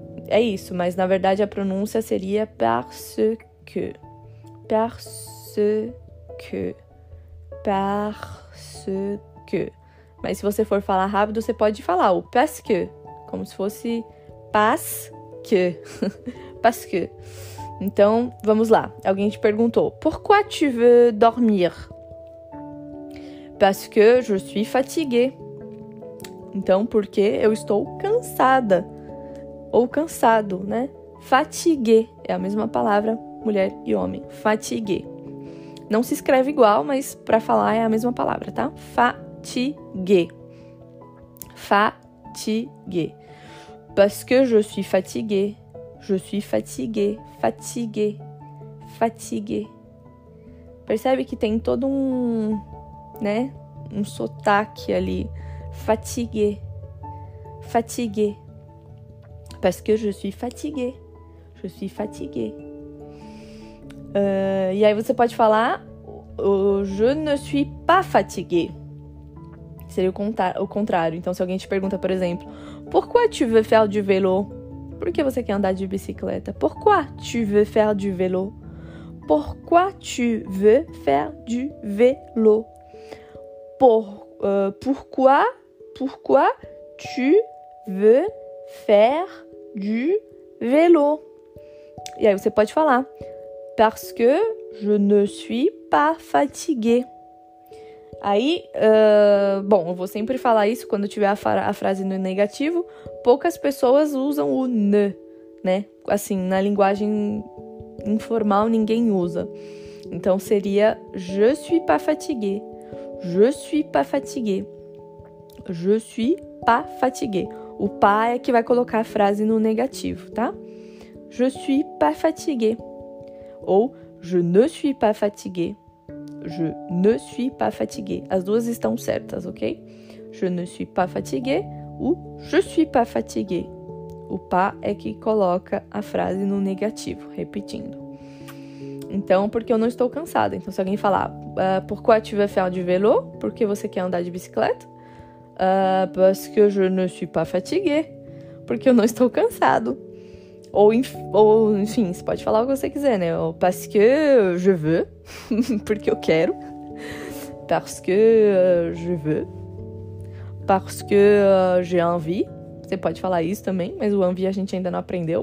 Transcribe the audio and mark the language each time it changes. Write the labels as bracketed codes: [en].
[pt] É isso, mas na verdade a pronúncia seria parce que. [fr] Parce que. Parce que. [pt] Mas se você for falar rápido, você pode falar o parce que, como se fosse parce que. Parce que. Então, vamos lá. Alguém te perguntou, [fr] pourquoi tu veux dormir? Parce que je suis fatiguée. [pt] Então, porque eu estou cansada ou cansado, né? Fatigué é a mesma palavra, mulher e homem. Fatigué. Não se escreve igual, mas para falar é a mesma palavra, tá? [fr] Fatigué. Fatigué. Parce que je suis fatigué. Je suis fatigué. Fatigué. Fatigué. [pt] Percebe que tem todo um, né? Um sotaque ali. Fatigué. Fatigué. [fr] Parce que je suis fatigué. Je suis fatigué. [pt] E aí você pode falar [fr] je ne suis pas fatigué. [pt] Seria o contrário. Então, se alguém te pergunta, por exemplo, [fr] pourquoi tu veux faire du vélo? [pt] Por que você quer andar de bicicleta? [fr] Pourquoi tu veux faire du vélo? Pourquoi tu veux faire du vélo? Pourquoi tu veux faire du vélo? [pt] E aí você pode falar [fr] parce que je ne suis pas fatigué. [pt] Aí, bom, eu vou sempre falar isso quando tiver a frase no negativo. Poucas pessoas usam o ne, né? Assim, na linguagem informal ninguém usa. Então seria [fr] je suis pas fatigué. Je suis pas fatigué. Je suis pas fatigué. [pt] O pas é que vai colocar a frase no negativo, tá? [fr] Je suis pas fatigué. Ou je ne suis pas fatigué. Je ne suis pas fatigué. [pt] As duas estão certas, ok? [fr] Je ne suis pas fatigué ou je suis pas fatigué. [pt] O pas é que coloca a frase no negativo, repetindo. Então, porque eu não estou cansada. Então, se alguém falar [fr] pourquoi tu veux faire du vélo? [pt] Por que você quer andar de bicicleta? [fr] Parce que je ne suis pas fatigué. [pt] Porque eu não estou cansado. Ou enfim, você pode falar o que você quiser, né? [fr] Parce que je veux, [pt] porque eu quero. [fr] Parce que je veux. Parce que j'ai envie. [pt] Você pode falar isso também, mas o envie a gente ainda não aprendeu.